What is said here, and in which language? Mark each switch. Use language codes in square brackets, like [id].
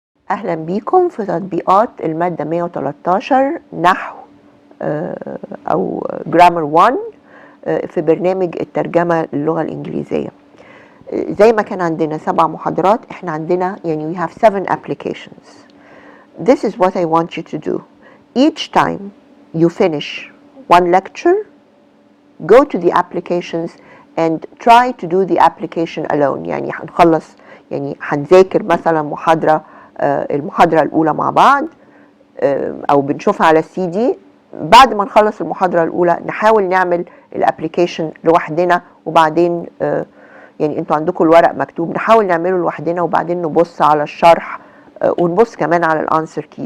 [ar] أهلا بيكم في تطبيقات المادة 113 نحو أو جرامر 1 في برنامج الترجمة للغة الإنجليزية. زي ما كان عندنا 7 محاضرات، احنا عندنا [en] we have 7 applications. This is what I want you to do. Each time you finish one lecture, go to the applications and try to do the application alone. [ar] يعني هنخلص، هنذاكر مثلا المحاضرة الأولى مع بعض أو بنشوفها على السي دي. بعد ما نخلص المحاضرة الأولى نحاول نعمل الابليكيشن لوحدنا، وبعدين انتوا عندكم الورق مكتوب، نحاول نعمله لوحدنا وبعدين نبص على الشرح ونبص كمان على الانسر كي.